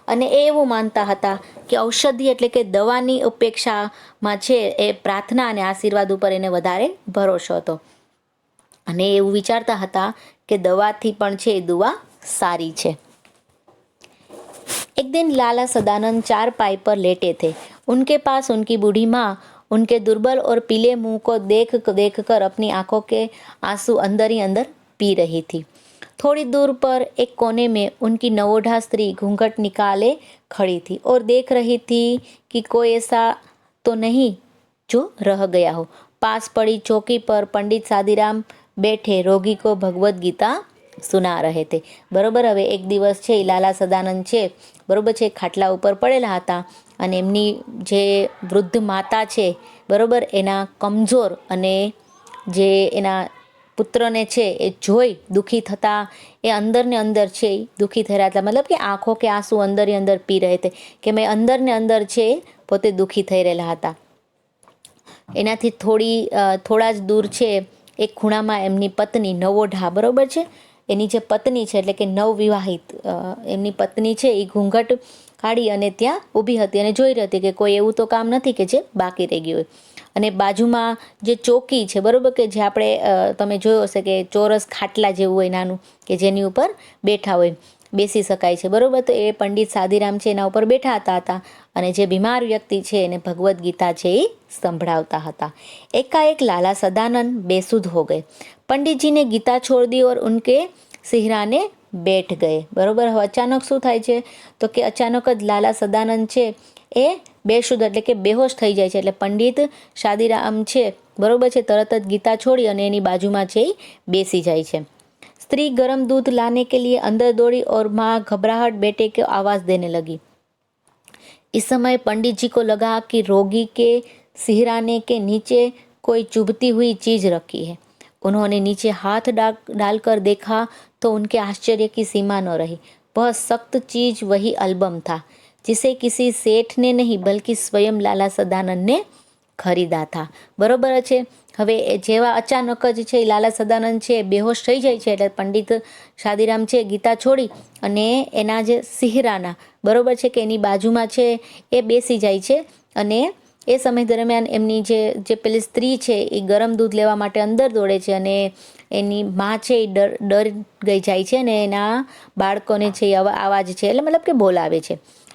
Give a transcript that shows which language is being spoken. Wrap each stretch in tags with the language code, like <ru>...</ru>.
<gu>અને એ એવું માનતા હતા કે ઔષધિ એટલે કે દવાની અપેક્ષામાં છે એ પ્રાર્થના અને આશીર્વાદ ઉપર એને વધારે ભરોસો હતો, અને એવું વિચારતા હતા કે દવાથી પણ છે એ દુઆ સારી છે।</gu> <hi>एक दिन लाला सदानंद चारपाई पर लेटे थे। उनके पास उनकी बूढ़ी माँ उनके दुर्बल और पीले मुंह को देख कर अपनी आंखों के आंसू अंदर ही अंदर पी रही थी। थोड़ी दूर पर एक कोने में उनकी नवोढ़ा स्त्री घूंघट निकाले खड़ी थी और देख रही थी कि कोई ऐसा तो नहीं जो रह गया हो। पास पड़ी चौकी पर पंडित शादीराम बैठे रोगी को भगवत गीता सुना रहे थे।</hi> <gu>बरोबर, હવે એક દિવસ છે લાલા સદાનંદ છે, બરોબર છે, ખાટલા ઉપર પડેલા હતા અને એમની જે વૃદ્ધ માતા છે, બરોબર, એના કમજોર અને જે એના પુત્રને છે એ જોઈ દુઃખી થતા એ અંદર ને અંદર છે દુઃખી થઈ રહ્યા હતા, મતલબ કે</gu> <hi>આંખો કે આંસુ અંદર ને અંદર પી રહે તે,</hi> <gu>કે મેં અંદર ને અંદર છે પોતે દુઃખી થઈ રહેલા હતા। એનાથી થોડા જ દૂર છે એક ખૂણામાં એમની પત્ની નવોઢા, બરોબર છે, એની જે પત્ની છે એટલે કે નવવિવાહિત એમની પત્ની છે એ ઘૂંઘટ કાઢી અને ત્યાં ઊભી હતી અને જોઈ રહી હતી કે કોઈ એવું તો કામ નથી કે જે બાકી રહી ગયું હોય। અને બાજુમાં જે ચોકી છે, બરોબર, કે જે આપણે તમે જોયો હશે કે ચોરસ ખાટલા જેવું હોય નાનું, કે જેની ઉપર બેઠા હોય, બેસી શકાય છે, બરોબર, તો એ પંડિત શાદીરામ છે એના ઉપર બેઠા હતા અને જે બીમાર વ્યક્તિ છે એને ભગવદ્ ગીતા છે એ સંભળાવતા હતા।</gu> <hi>एकाएक लाला सदानंद बेसुध हो गए। पंडित जी ने गीता छोड़ दी और उनके सिहराने બેઠ ગયે।</hi> <gu>બરોબર, હવે અચાનક શું થાય છે તો કે અચાનક જ લાલા સદાનંદ છે એ બેશુદ્ધ એટલે કે બેહોશ થઈ જાય છે। એટલે પંડિત શાદીરામ છે બરોબર છે તરત જ ગીતા છોડી અને એની બાજુમાં છે એ બેસી જાય છે।</gu> <hi>स्त्री गर्म दूध लाने के लिए अंदर दौड़ी और माँ घबराहट बेटे को आवाज़ देने लगी। इस समय पंडित जी को लगा कि रोगी के सिहराने के नीचे कोई चुभती हुई चीज़ रखी है। उन्होंने नीचे हाथ डालकर देखा तो उनके आश्चर्य की सीमा न रही। वह सख्त चीज़ वही एल्बम था जिसे किसी सेठ ने नहीं बल्कि स्वयं लाला सदानंद ने खरीदा था। बरोबर है।</hi> <gu>હવે જેવા અચાનક જ છે લાલા સદાનંદ છે બેહોશ થઈ જાય છે એટલે પંડિત શાદીરામ છે ગીતા છોડી અને એના જે સિહરાના બરોબર છે કે એની બાજુમાં છે એ બેસી જાય છે અને એ સમય દરમિયાન એમની જે પેલી સ્ત્રી છે એ ગરમ દૂધ લેવા માટે અંદર દોડે છે અને એની માં છે એ ડર ગઈ જાય છે અને એના બાળકોને છે એ આવાજ છે એટલે મતલબ કે બોલાવે છે।</gu>